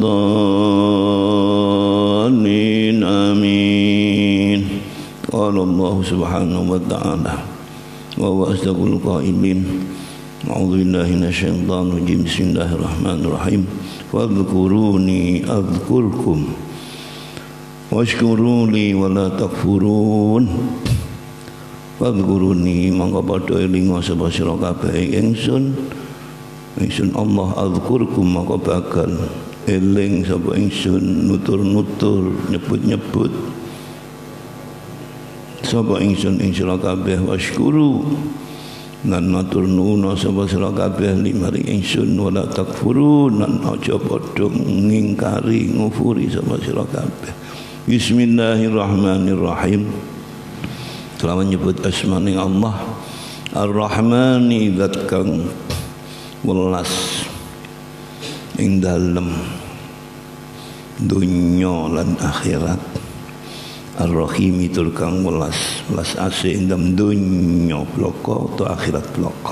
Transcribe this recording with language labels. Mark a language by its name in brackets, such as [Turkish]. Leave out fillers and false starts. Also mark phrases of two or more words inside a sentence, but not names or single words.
[Arabic] الضالين آمين قال الله سبحانه وتعالى وهو أصدق القائلين أعوذ بالله من الشيطان الرجيم بسم الله الرحمن الرحيم فاذكروني أذكركم واشكروا لي ولا تكفرون [Javanese] fadhkuruni mangka padha elinga sapa sira kabeh ingsun Allah azkurkum mangka bakal eling sapa ingsun nutur-nutur nyebut-nyebut sapa ingsun ing sira kabeh washkuru lan matur nuwun sapa sira kabeh limaring ingsun [Arabic] ولا تكفرون [Javanese] lan aja padha ngingkari ngufuri sapa sira kabeh. [Arabic] Bismillahirrahmanirrahim. [Javanese] Telah menyebut asma-Ning Allah Ar-Rahmani zat kang welas ing dalem dunya lan akhirat. Ar-Rahim tur kang welas ase ing dalem dunya bloko utawa akhirat bloko.